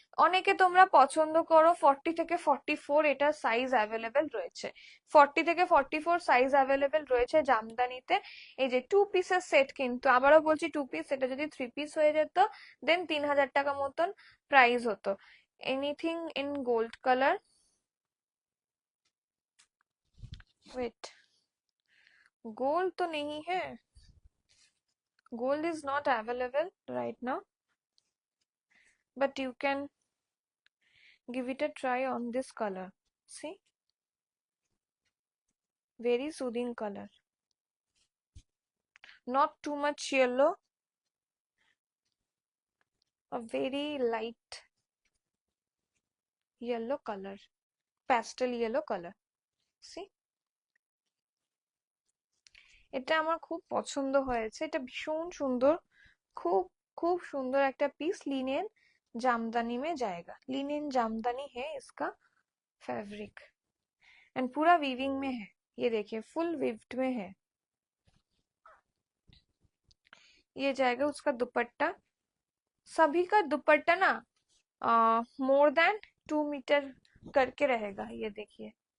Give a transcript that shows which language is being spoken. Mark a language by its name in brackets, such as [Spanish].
[Bangla] অনেকে তোমরা পছন্দ করো 40 থেকে 44, এটা সাইজ অ্যাভেলেবেল রয়েছে। 40 থেকে 44 সাইজ অ্যাভেলেবেল রয়েছে জামদানিতে। এই যে টু পিসের সেট, কিন্তু আবারও বলছি টু পিস, এটা যদি থ্রি পিস হয়ে যেত দেন 3000 টাকা মতন প্রাইস হতো। [English] anything in gold colour, [Hindi] wait, gold तो नहीं है, [English] gold is not available right now, but you can give it a try on this color. See, very soothing color, not too much yellow, a very light yellow color, pastel yellow color. [Bangla] See, এটা আমার খুব পছন্দ হয়েছে, এটা ভীষণ সুন্দর, খুব [Hindi] खूब सुंदर [Bangla] একটা পিস। [Hindi] लिनेन जामदानी में जाएगा, लिनेन जामदानी है इसका फैब्रिक, एंड पूरा वीविंग में है। ये देखिए फुल विव्ड में है। ये जाएगा उसका दुपट्टा, सभी का दुपट्टा ना मोर देन 2 मीटर करके रहेगा, ये देखिए।